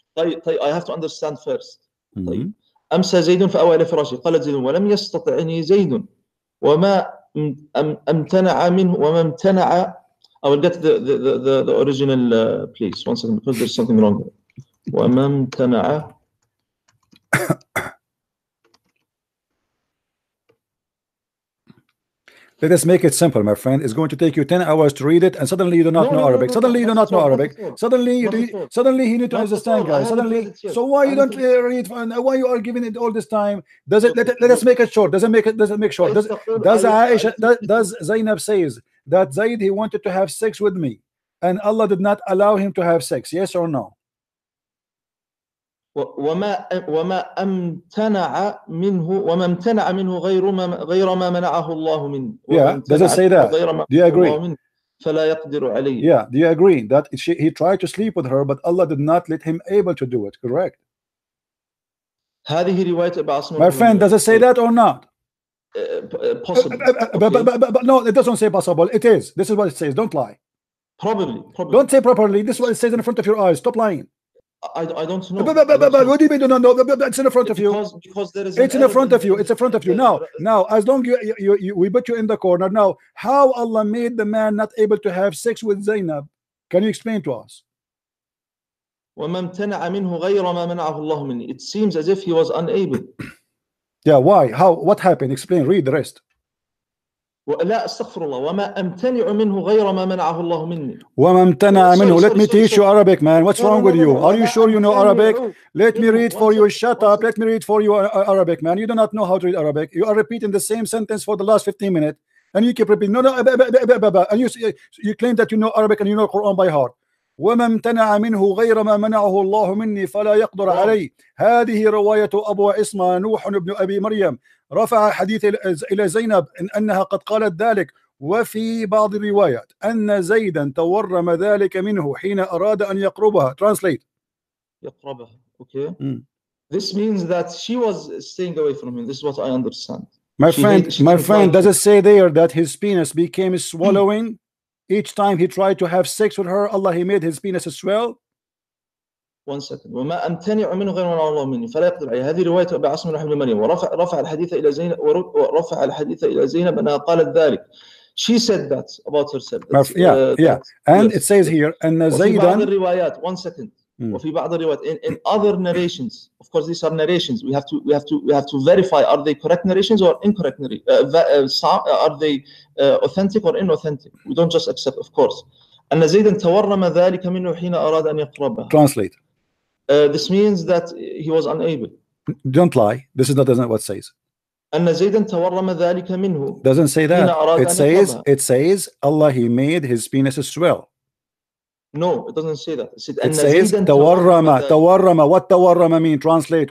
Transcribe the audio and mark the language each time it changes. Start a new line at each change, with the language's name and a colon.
English: طيب I have to understand first.
Arabic: طيب أمسى زيد فآوى إلى فراشه قالت زيد ولم يستطعني زيد وما امتنع منه
English: I will get the original please 1 second because there's something wrong.
Arabic: وما امتنع.
English: Let us make it simple, my friend. It's going to take you 10 hours to read it, and suddenly you do not know Arabic. Suddenly you do not know Arabic. Suddenly he need to understand, guys. Suddenly, so why you don't read? Why you are giving it all this time? Does it? Let us make it short. Does it make short? Does Zainab says that Zaid he wanted to have sex with me, and Allah did not allow him to have sex? Yes or no?
Arabic: وما امتنع منه غير ما منعه الله منه.
English: Yeah, does it say that? Do you agree?
Arabic: فلا يقدر عليه.
English: Yeah, do you agree that he tried to sleep with her, but Allah did not let him able to do it? Correct.
Arabic: هذه رواية أبي عاصم.
English: My friend, does it say that or not? Possible. But no, it doesn't say possible. It is. This is what it says. Don't lie. Probably. Don't say properly. This is what it says in front of your eyes. Stop lying. I don't know. What do you mean you don't know? It's in front of you. Because there is. It's in front of you. It's in front of you. Now, as long we put you in the corner. Now, how Allah made the man not able to have sex with Zainab? Can you explain to us?
Arabic: وما امتنع منه غير ما منعه الله مني.
English: It seems as if he was unable. Yeah, why? How? What happened? Explain. Read the rest.
Arabic: لا استغفر الله وما امتنع منه غير ما منعه الله مني. وما امتنع منه.
English: Let me teach you Arabic, man. What's wrong with you? Are you sure you know Arabic? Let me read for you. Shut up. Let me read for you Arabic, man. You do not know how to read Arabic. You are repeating the same sentence for the last 15 minutes, and you keep repeating. No, and you claim that you know Arabic and you know Quran by heart.
Arabic: وما امتنع منه غير ما منعه الله مني فلا يقدر عليه. هذه رواية أبو اسمه نوح بن أبي مريم رفع حديث إلى زينب إن أنها قد قالت ذلك. وفي بعض الروايات أن زيدا تورم ذلك منه حين أراد أن يقربها.
English: Translate.
Arabic: يقربها. Okay.
English: This means that she was staying away from him. This is what I understand. My friend, does it say there that his penis became swallowing? Each time he tried to have sex with her, Allah he made his penis swell. 1 second.
Arabic: وما امتنع منه غير ما منعه الله مني فلا يقدر عليه. هذه رواية أبي عاصم بن مريم ورفع الحديث إلى زينب أنها قالت ذلك.
English: She said that about herself. And it says here
Arabic: أن زيدا. وفي بعض الروايات
English: 1 second.
Arabic: وفي بعض الروايات
English: in other narrations, of course these are narrations, we have to verify are they correct narrations or incorrect are they authentic or inauthentic. We don't just accept, of course.
Arabic: أن زيدا تورم ذلك منه حين أراد أن يقربها.
English: Translate. This means that he was unable. Don't lie. This is not what it says.
Arabic: أن زيدا تورم ذلك منه.
English: Doesn't say that. It says Allah he made his penis swell. No, it doesn't say that. It says tawarrama. Tawarrama. What tawarrama mean? Translate.